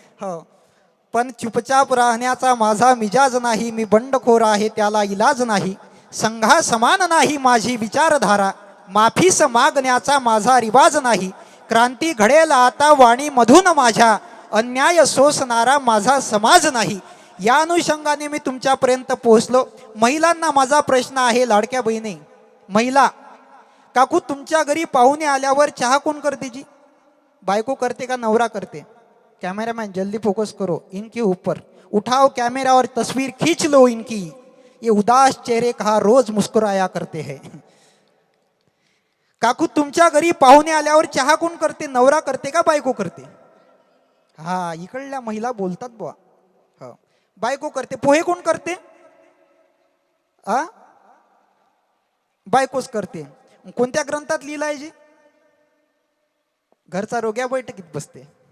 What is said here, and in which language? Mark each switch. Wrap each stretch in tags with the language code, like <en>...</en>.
<mr>हो, पण चुपचाप राहण्याचा माझा मिजाज नाही, मी बंडखोर आहे त्याला इलाज नाही, संघा समान नाही माझी विचारधारा, माफीस मागण्याचा माझा रिवाज नाही, क्रांती घडेल आता वाणी मधून माझ्या, अन्याय सोसणारा माझा समाज नाही. या अनुषंगाने मी तुमच्यापर्यंत पोहोचलो. महिलांना माझा प्रश्न आहे, लाडक्या बहिणी महिला, काकू तुमच्या घरी पाहुणे आल्यावर चहा कोण करते जी? बायको करते का नवरा करते?</mr> <hi>कैमरामैन जल्दी फोकस करो इनके ऊपर, उठाओ कैमरा और तस्वीर खींच लो इनकी, ये उदास चेहरे कहा रोज मुस्कुराया करते हैं.</hi> <mr>काकू तुमच्या घरी पाहुणे आल्यावर चहा कोण करते, नवरा करते का बायको करते? हा, इकडल्या महिला बोलतात बुवा. हो, बायको करते. पोहे कोण करते? बायकोच करते. कोणत्या ग्रंथात लिहिलं आहे? जी घरचा रोग्या बैठकीत बसते.</mr>